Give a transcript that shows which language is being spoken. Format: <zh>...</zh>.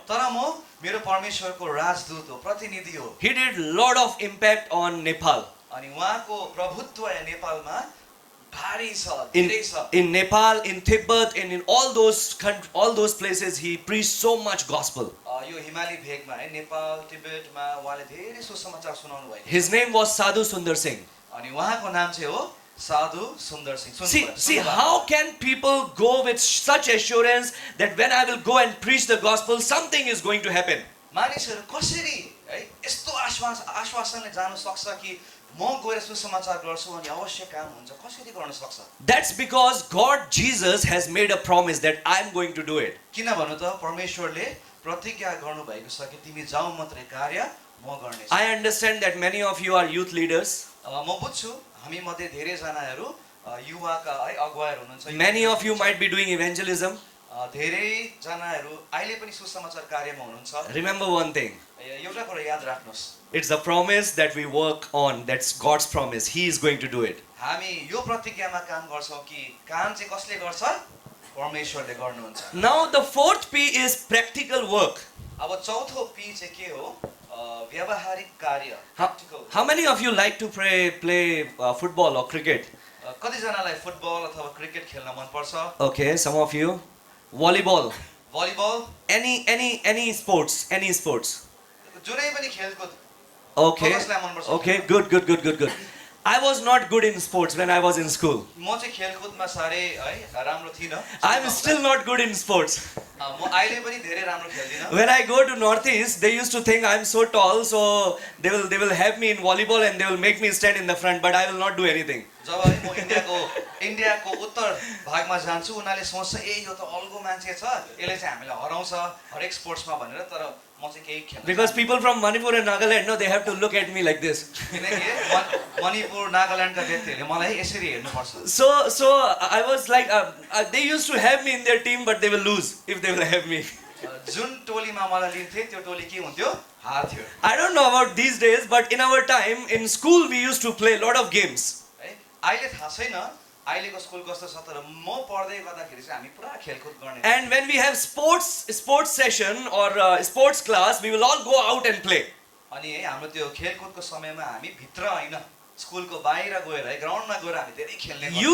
<ne>तर म मेरो परमेश्वरको राजदूत हो, प्रतिनिधि हो।</ne> <en>He did lot of impact on Nepal.</en> <ne>अनि उहाँको प्रभुत्व नेपालमा भारी छ,</ne> <en>In,</en> <ne>धेरै छ।</ne> <en>in Nepal, in Tibet, and in all those places, he preached so much gospel.</en> <ne>यो हिमाली भेगमा है, नेपाल, तिब्बतमा उहाँले धेरै सुसमाचार सुनाउनु भएको।</ne> <en>His name was Sadhu Sundar Singh.</en> <ne>अनि उहाँको नाम चाहिँ हो साधु सुन्दर Singh.</ne> <en>See how can people go with such assurance that when I will go and preach the gospel, something is going to happen.</en> <ne>मानिसहरू कसरी है यस्तो आश्वासनले जानु सक्छ कि म गएर सुसमाचार गर्छु अनि अवश्य काम हुन्छ, कसरी गर्न सक्छ?</ne> <en>That's because God, Jesus, has made a promise that I am going to do it.</en> <ne>किन भन्नु त परमेश्वरले प्रतिज्ञा गर्नु भएको छ कि तिमी जाऊ मात्रै कार्य म गर्नेछु।</ne> <en>I understand that many of you are youth leaders.</en> <ne>म बुझ्छु हामी मध्ये धेरै जनाहरू युवाका है अगुवाहरू हुनुहुन्छ।</ne> <en>Many of you might be doing evangelism.</en> <ne>धेरै जनाहरू अहिले पनि सुसमाचार कार्यमा हुनुहुन्छ।</ne> <en>Remember one thing.</en> <ne>एउटा कुरा याद राख्नुस्,</ne> <en>It's a promise that we work on. That's God's promise. He is going to do it.</en> <ne>हामी यो प्रतिज्ञामा काम गर्छौँ कि काम चाहिँ कसले गर्छ? परमेश्वरले गर्नुहुन्छ।</ne> <en>Now the fourth P is practical work.</en> <ne>अब चौथो पी चाहिँ के हो? व्यावहारिक कार्य।</ne> <en>How many of you like to play football or cricket?</en> <ne>कतिजनालाई फुटबल अथवा क्रिकेट खेल्न मन पर्छ?</ne> <en>Okay, some of you. Volleyball.</en> <ne>Volleyball,</ne> <en>Any sports.</en> <ne>जुनै पनि खेलकुद।</ne> <en>Okay.</en> <ne>कसलाई मन पर्छ?</ne> <en>Okay, good. I was not good in sports when I was in school.</en> <ne>म चाहिँ खेलकुदमा साह्रै है राम्रो थिइनँ।</ne> <en>I'm still not good in sports.</en> <ne>म अहिले पनि धेरै राम्रो खेल्दिनँ।</ne> <en>When I go to Northeast, they used to think I'm so tall, so they will have me in volleyball and they will make me stand in the front, but I will not do anything.</en> <ne>जब है म इन्डियाको उत्तर भागमा जान्छु, उनीहरूले सोच्छ ए यो त अल्गो मान्छे छ, यसले चाहिँ हामीलाई हराउँछ हरेक स्पोर्ट्समा भनेर, तर म चाहिँ केही खेल्न।</ne> <en>Because people from Manipur and Nagaland, no, they have to look at me like this.</en> <ne>किनकि मणिपुर नागाल्यान्डका व्यक्तिहरूले मलाई यसरी हेर्नुपर्छ।</ne> <en>So I was like, they used to have me in their team, but they will lose if they will have me.</en> <ne>जुन टोलीमा मलाई लिन्थे त्यो टोली के हुन्थ्यो हार्थ्यो</ne> <en>I don't know about these days, but in our time, in school, we used to play a lot of games.</en> <ne>है अहिले थाहा छैन अहिलेको स्कुल कस्तो छ तर म पढ्दै गर्दाखेरि चाहिँ हामी पुरा खेलकुद गर्ने</ne> <en>And when we have sports session or sports class, we will all go out and play.</en> <ne>अनि है हाम्रो त्यो खेलकुदको समयमा हामी भित्र होइन स्कुलको बाहिर गएर है ग्राउन्डमा गएर हामी धेरै खेल्ने गर्थ्यौँ।</ne>